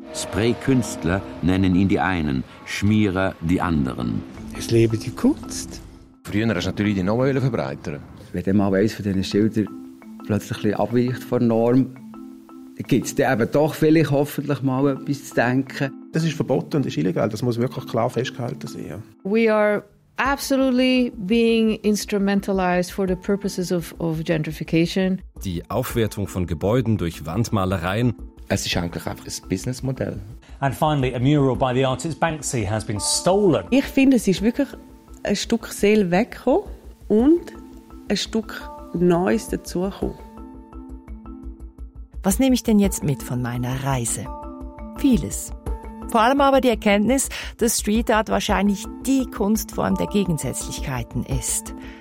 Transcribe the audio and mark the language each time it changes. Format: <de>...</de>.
<de>Spray-Künstler nennen ihn die einen, Schmierer die anderen. Es lebe die Kunst. Früher wollte natürlich die Namen verbreitern. Wenn dann mal eines von diesen Schildern plötzlich abweicht von der Norm, dann gibt es dann eben doch vielleicht hoffentlich mal etwas zu denken. Das ist verboten und ist illegal. Das muss wirklich klar festgehalten sein.</de> <en>We are absolutely being instrumentalized for the purposes of gentrification.</en> <de>Die Aufwertung von Gebäuden durch Wandmalereien. Es ist eigentlich einfach ein Businessmodell.</de> <en>And finally, a mural by the artist Banksy has been stolen.</en> <de>Ich finde, es ist wirklich ein Stück Seele weggekommen. und ein Stück Neues dazukommen. Was nehme ich denn jetzt mit von meiner Reise? Vieles. Vor allem aber die Erkenntnis, dass Street Art wahrscheinlich die Kunstform der Gegensätzlichkeiten ist.</de>